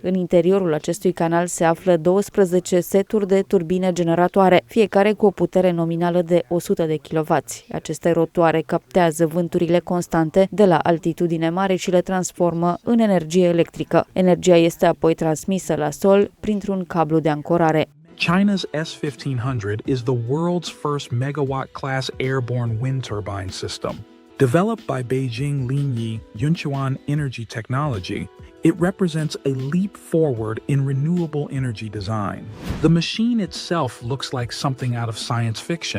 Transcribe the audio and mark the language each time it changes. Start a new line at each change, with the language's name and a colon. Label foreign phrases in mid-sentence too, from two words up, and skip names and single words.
Romanian: În interiorul acestui acestui canal se află 12 seturi de turbine generatoare, fiecare cu o putere nominală de 100 de kW. Aceste rotoare captează vânturile constante de la altitudine mare și le transformă în energie electrică. Energia este apoi transmisă la sol printr-un cablu de ancorare.
English: China's S-1500 is the world's first megawatt-class airborne wind turbine system. Developed by Beijing Linyi Yunchuan Energy Technology, it represents a leap forward in renewable energy design. The machine itself looks like something out of science fiction.